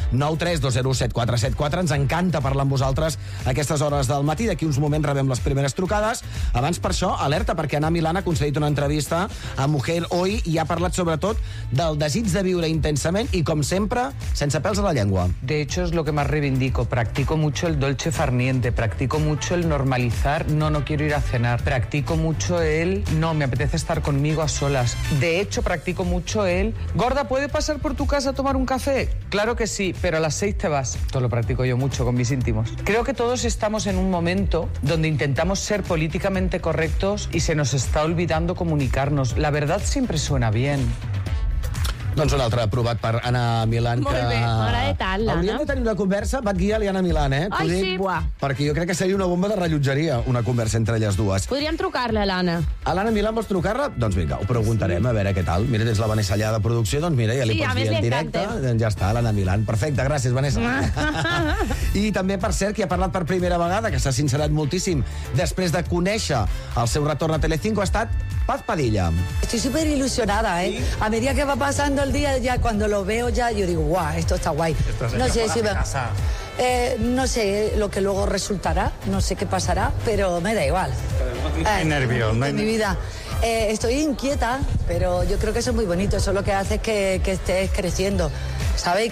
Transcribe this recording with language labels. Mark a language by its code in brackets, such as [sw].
[ca] 93207474. Ens encanta parlar amb vosaltres a aquestes hores del matí. D'aquí uns moments rebem les primeres trucades. Abans, per això, alerta, perquè Ana Milán ha concedit una entrevista a Mujer Hoy i ha parlat, sobretot, del desig de viure intensament i, com sempre, sense pèls a la llengua. [es] De hecho, es lo que más reivindico. Practico mucho el dolce farniente. Practico mucho el normalizar. No, no quiero ir a cenar. Practico mucho el... No, me apetece estar conmigo a solas. De hecho, practico mucho el... Gorda, ¿puede pasar por tu casa a tomar un café? Claro que sí, pero a las 6 te vas. Esto lo practico yo mucho con mis íntimos. Creo que todos estamos en un momento donde intentamos ser políticamente correctos y se nos está olvidando comunicarnos. La verdad siempre suena bien. [ca] Doncs un altre aprovat per Ana Milán. Molt que... bé, m'agrada tant, l'Anna. Hauríem de tenir una conversa, Bad Gyal i Ana Milán, eh? Ai, sí, buà. Perquè jo crec que seria una bomba de rellotgeria, una conversa entre elles dues. Podríem trucar-la, l'Anna. A l'Anna Milán vols trucar-la? Doncs vinga, ho preguntarem, sí. A veure què tal. Mira, tens la Vanessa allà de producció, doncs mira, ja li sí, pots dir en directe. Doncs ja està, l'Anna Milán. Perfecte, gràcies, Vanessa. I també, per cert, qui ha parlat per primera vegada, que s'ha sincerat moltíssim, després de conèixer el seu retorn a Telecinco, ha estat Paz Padilla. [es] Estoy súper ilusionada, ¿eh? Sí. A medida que va pasando el día, ya cuando lo veo ya, yo digo, guau, esto está guay. Esto es hecho por la casa. No sé lo que luego resultará, no sé qué pasará, pero me da igual. Hay nervios. En mi vida. Estoy inquieta, pero yo creo que eso es muy bonito. Eso lo que hace es que estés creciendo, ¿sabes?